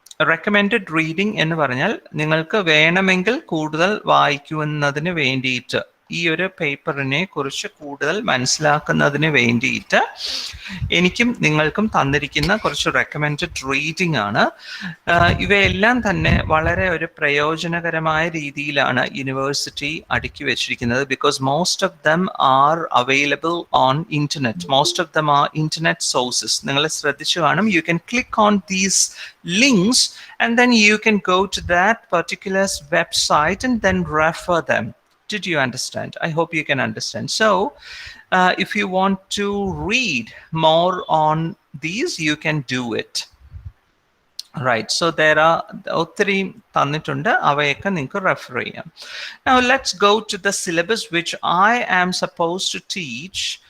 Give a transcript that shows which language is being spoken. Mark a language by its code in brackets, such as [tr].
[ml] Recommended reading എന്ന് പറഞ്ഞാൽ നിങ്ങൾക്ക് വേണമെങ്കിൽ കൂടുതൽ വായിക്കുന്നതിന് വേണ്ടിയിട്ട്, ഈ ഒരു പേപ്പറിനെ കുറിച്ച് കൂടുതൽ മനസ്സിലാക്കുന്നതിന് വേണ്ടിയിട്ട് എനിക്കും നിങ്ങൾക്കും തന്നിരിക്കുന്ന കുറച്ച് റെക്കമെൻഡഡ് റീഡിംഗ് ആണ്. ഇവയെല്ലാം തന്നെ വളരെ ഒരു പ്രയോജനകരമായ രീതിയിലാണ് യൂണിവേഴ്സിറ്റി അടുക്കി വെച്ചിരിക്കുന്നത്. [en] Because most of them are available on internet. Most of them are internet sources. [ml] നിങ്ങൾ ശ്രദ്ധിച്ചു കാണും. [en] You can click on these links and then you can go to that particular website and then refer them. Did you understand? I hope you can understand. So if you want to read more on these, you can do it. Right, so there are [ml] ഒത്തിരി തന്നിട്ടുണ്ട്, അവയൊക്കെ നിങ്ങൾക്ക് refer ചെയ്യാം. [en] Now let's go to the syllabus which I am supposed to teach.